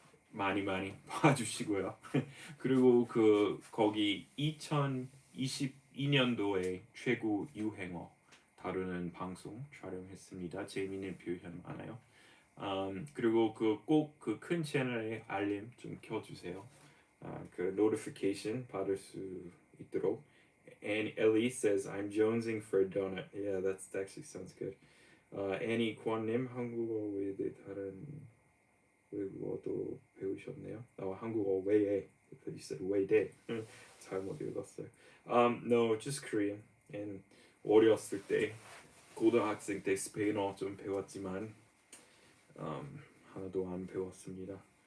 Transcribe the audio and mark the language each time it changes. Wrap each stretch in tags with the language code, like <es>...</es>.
<ko>많이 봐주시고요. 그리고 거기 2022년도에 최고 유행어 다루는 방송 촬영했습니다. 재미있는 표현 많아요. 그리고 꼭 그 큰 채널에 알림 좀 켜주세요. 그 notification 받을 수 있도록.</ko> <en>And Ellie says, I'm jonesing for a donut. Yeah, that actually sounds good.</en> <ko>Annie 권님 한국어 외대 다른 외국어도 배우셨네요. 한국어 외에. You said 외대. 잘못 읽었어요.</ko> <en>No, just Korean.</en> <ko>And 어렸을 때 고등학생 때 스페인어 좀 배웠지만 하나도 안 배웠습니다.</ko>